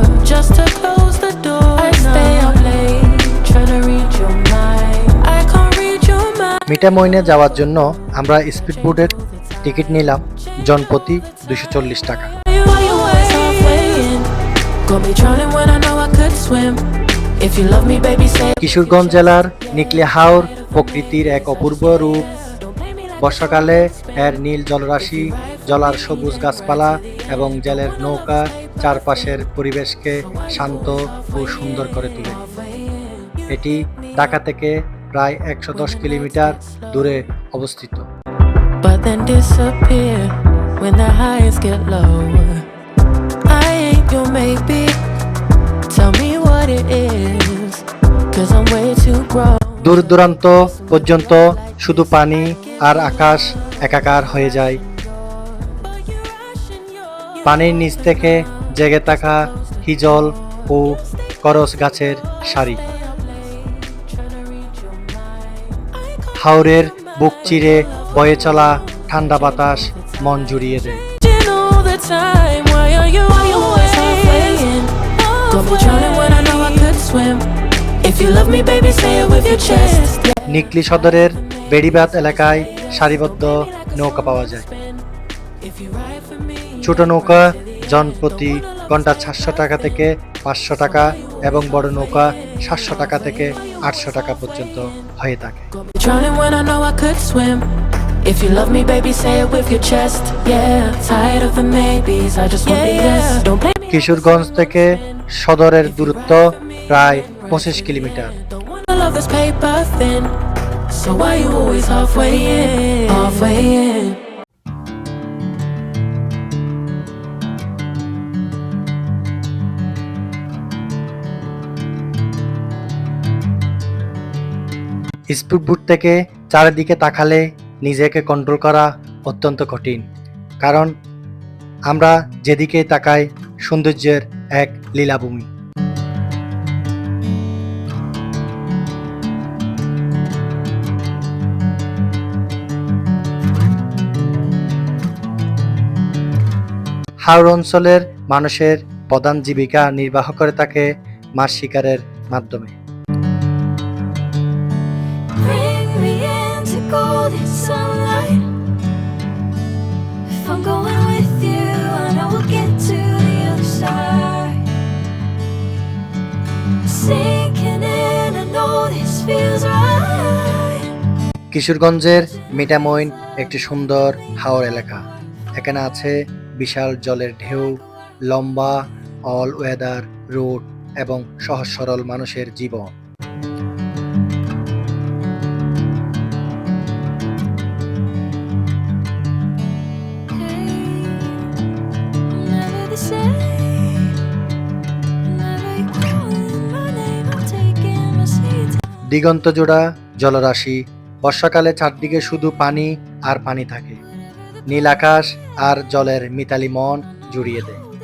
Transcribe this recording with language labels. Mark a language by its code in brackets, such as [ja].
[en] Just to close the door, I stay up late, trying to read your mind. I can't read your mind. [bn] মিঠামইনে যাওয়ার জন্য আমরা speed বোটের ticket নিলাম জনপ্রতি 240 টাকা। [en] Why you always halfway in? Got me drowning when I know I could swim. If you love me, baby, say. [bn] Kishoreganj জেলার নিকলি হাওর প্রকৃতির এক অপূর্ব রূপ। বর্ষাকালে এর নীল জলরাশি, জলার সবুজ গাছপালা এবং জেলের নৌকা চারপাশের পরিবেশকে শান্ত ও সুন্দর করে তোলে। এটি ঢাকা থেকে প্রায় 110 কিলোমিটার দূরে অবস্থিত। [en] But then disappear when the highs get lower. I ain't your maybe. Tell me what it is, 'cause I'm way too grown. [bn] দূর দূরান্ত পর্যন্ত শুধু পানি আর আকাশ একাকার হয়ে যায়। পানির নিচ থেকে জেগে থাকা হিজল ও করস গাছের সারি হাওরের বুক চিরে বয়ে চলা ঠান্ডা বাতাস মন জুড়িয়ে দেয়। [en] All the time, why are you always halfway in? Got me drowning when I know I could swim. If you love me, baby, say it with your chest. [bn] নিকলি সদরের বেড়িবাঁধ এলাকায় সারিবদ্ধ নৌকা পাওয়া যায়। [en] If you ride for me, [bn] ছোট নৌকা জনপ্রতি ঘন্টা 700 টাকা থেকে 500 টাকা এবং বড় নৌকা 700 টাকা থেকে 800 টাকা পর্যন্ত হয়ে থাকে। [en] got me drowning when I know I could swim. If you love me, baby, say it with your chest. Yeah, tired of the maybes, I just want the yes. Don't play me. [bn] Kishoreganj থেকে সদরের দূরত্ব প্রায় 25 kilometre. [en] Don't wanna love this paper thin. So why you always halfway in? Halfway in. [bn] Speedboat থেকে চারিদিকে তাকালে নিজেকে control করা অত্যন্ত কঠিন, কারণ আমরা যেদিকে তাকাই সৌন্দর্যের এক লীলাভূমি। হাওর অঞ্চলের মানুষের প্রধান জীবিকা নির্বাহ করে থাকে মাছ শিকারের মাধ্যমে। [en] Bring me into golden sunlight. If I'm going with you, I know we'll get to the other side. Sinking in, I know this feels right. [bn] কিশোরগঞ্জের মিঠামইন একটি সুন্দর হাওর এলাকা। এখানে আছে বিশাল জলের ঢেউ, লম্বা অল ওয়েদার রোড এবং সহজ সরল মানুষের জীবন। [en] Never the same. Never you calling my name, I'm taking my seat. [bn] দিগন্ত জোড়া জলরাশি, বর্ষাকালে চারদিকে শুধু পানি আর পানি থাকে। নীল আকাশ আর জলের মিতালি মন জুড়িয়ে দেয়।